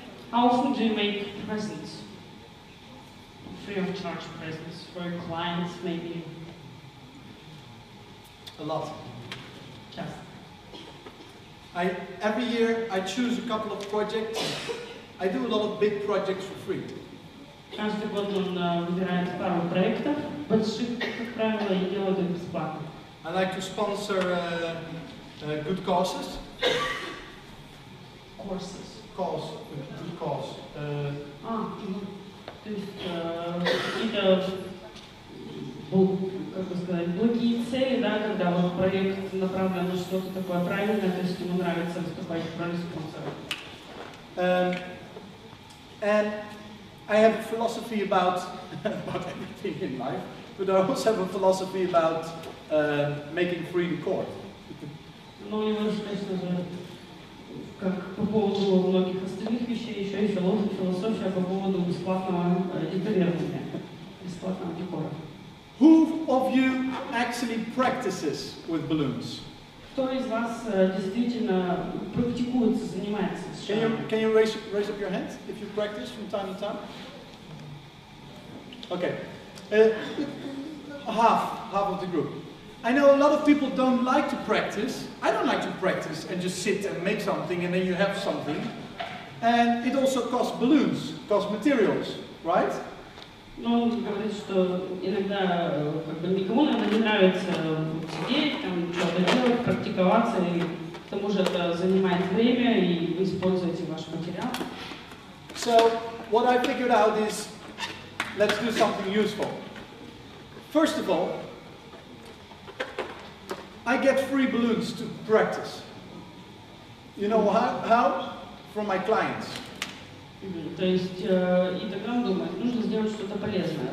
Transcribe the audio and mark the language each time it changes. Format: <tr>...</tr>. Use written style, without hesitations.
<en>How often do you make presents? Free of charge presents for your clients, maybe? A lot. Just. Every year I choose a couple of projects. I do a lot of big projects for free.</en> <ru>Каждый год он выбирает пару проектов, больших, как правило, и делает их бесплатно.</ru> <en>I like to sponsor good causes. Courses. Cause, good cause.</en> <ru>То есть какие-то, как бы сказать, благие цели, да, когда вот проект направлен на что-то такое правильное, то есть ему нравится выступать в роли спонсора.</ru> <en>And I have a philosophy about everything in life, but I also have a philosophy about making free the court.</en> <ru>Но у него, конечно же, как по поводу многих остальных вещей, еще и философия по поводу бесплатного декорирования, бесплатного декора.</ru> <en>Who of you actually practices with balloons?</en> <ru>Кто из вас действительно практикуется, занимается с шаром?</ru> <en>Can you raise up your hand if you practice from time to time? Okay, half of the group. I know a lot of people don't like to practice. I don't like to practice and just sit and make something and then you have something. And it also costs balloons, costs materials, right?</en> <ru>Но он говорит, что иногда как бы никому, наверное, не нравится сидеть, там, что-то делать, практиковаться, и к тому же это занимает время, и вы используете ваш материал.</ru> <en>So, what I figured out is, let's do something useful. First of all, I get free balloons to practice. You know how? From my clients.</en> <ru>То есть, и тогда он думает, нужно сделать что-то полезное.</ru>